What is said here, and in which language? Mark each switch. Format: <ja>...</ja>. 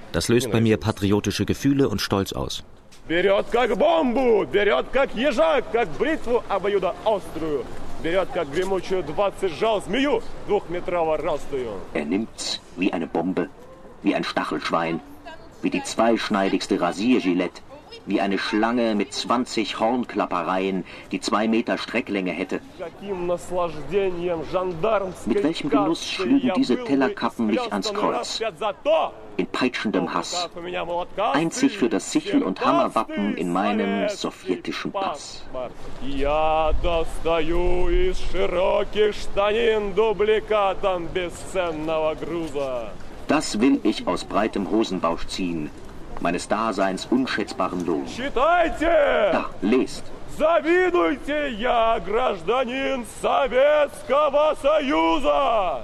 <de>Das löst bei mir patriotische Gefühle und Stolz aus.</de> <ru>Берет как бомбу, берет как ежа, как бритву обоюдоострую, берет как гремучую 20 жал змею двухметрово растую.</ru> <de>Er nimmt's wie eine Bombe, wie ein Stachelschwein, wie die zweischneidigste Rasiergilette. Wie eine Schlange mit 20 Hornklappereien, die 2 Meter Strecklänge hätte. Mit welchem Genuss schlügen diese Tellerkappen mich ans Kreuz? In peitschendem Hass. Einzig für das Sichel- und Hammerwappen in meinem sowjetischen Pass.</de> <ru>Я достаю из широких штанин дубликатом бесценного груза.</ru> <de>Das will ich aus breitem Hosenbausch ziehen. Meines Daseins unschätzbaren Lohn.</de> <ru>Читайте!</ru> <de>Da, lest.</de> <ru>Завидуйте, я гражданин Советского Союза!</ru>